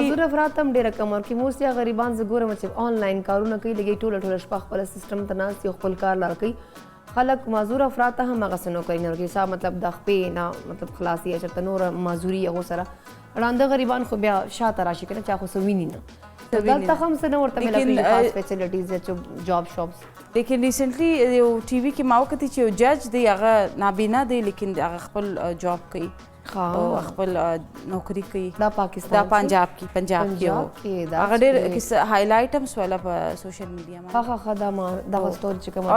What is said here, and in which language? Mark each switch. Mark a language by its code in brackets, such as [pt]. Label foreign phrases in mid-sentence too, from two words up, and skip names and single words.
[ps] معذور افراد هم ډېره کم ورکوي موسټلی غریبان زه ګورم چې آنلاین کارونه کوي لګي ټوله شپه خپله سیسټم ته ناست دي خپل کار لاره کوي خلک معذور افراد ته هم هغسې نوکري نه ورکوي صاحب مطلب د خپې نه مطلب خلاصي یا چېرته نوره معذوري هغو سره ړانده غریبان خو بیا شاته راشي که نه چا خو څه ویني نه دلته هم څه نه ورته ملوي خاص فیسیلیټیز یا [en] job shops [ps] لیکن ریسنټلی یو ټي وي کې ما وکتې چې یو جج دی هغه نابینا دی لیکن هغه خپل جاب کوي او خپل نوکري کوي دا پاکستان دا پنجاب کې هغه ډېر هایلایټ هم سوله په [en] social media [ps] باندې ښه دغه ستوري چې کوم